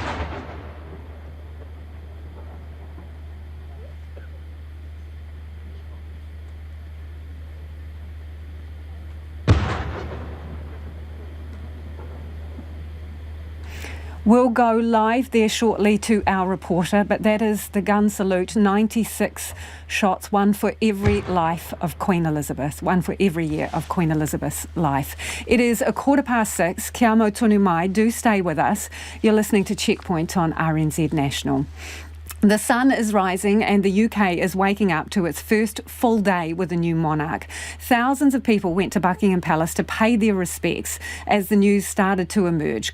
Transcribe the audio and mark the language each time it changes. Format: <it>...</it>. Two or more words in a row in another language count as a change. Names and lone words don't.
<en>We'll go live there shortly to our reporter, but that is the gun salute, 96 shots, one for every life of Queen Elizabeth, one for every year of Queen Elizabeth's life. It is 6:15.</en> <mi>Kia mau tonu mai.</mi> <en>Do stay with us. You're listening to Checkpoint on RNZ National. The sun is rising and the UK is waking up to its first full day with a new monarch. Thousands of people went to Buckingham Palace to pay their respects as the news started to emerge.</en>